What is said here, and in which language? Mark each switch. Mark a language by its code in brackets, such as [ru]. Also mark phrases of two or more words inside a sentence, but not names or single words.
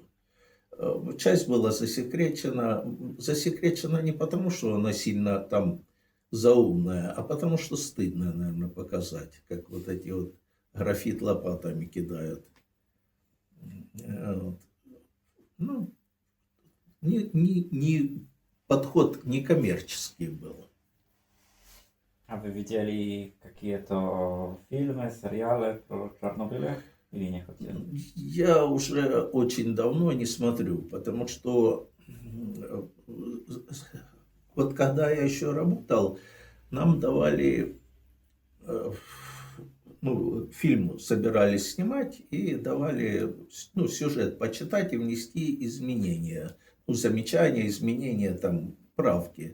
[ru] Часть была засекречена не потому, что она сильно там заумная, а потому, что стыдно, наверное, показать, как вот эти вот графит лопатами кидают. Вот. Ну, подход некоммерческий был. [pl] A wy widzieli [ru] какие-то фильмы, сериалы про Czarnobyle? Или не хотели? Я уже очень давно не смотрю, потому что вот когда я еще работал, нам давали, ну, фильм собирались снимать и давали, ну, сюжет почитать и внести изменения, ну, замечания, изменения, там, правки.